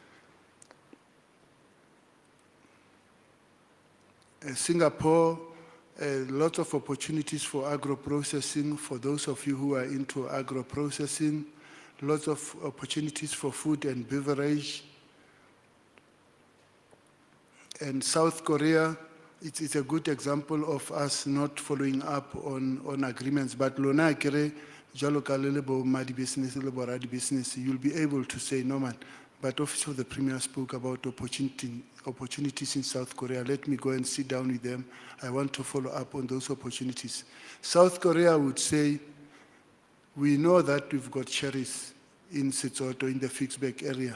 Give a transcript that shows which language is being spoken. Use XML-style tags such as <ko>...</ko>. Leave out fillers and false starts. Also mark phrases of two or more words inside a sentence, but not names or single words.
<en>Singapore, Lots of opportunities for agro-processing, for those of you who are into agro-processing, lots of opportunities for food and beverage. And South Korea, it's a good example of us not following up on agreements, but</en> <tn>lona kere, jalo ka le bo madi business, le bo radi business,</tn> <en>you'll be able to say, no man, but Office of the Premier spoke about opportunities in South Korea. Let me go and sit down with them. I want to follow up on those opportunities. South Korea would say, we know that we've got cherries in Setsoto, in the Fixback area.</en>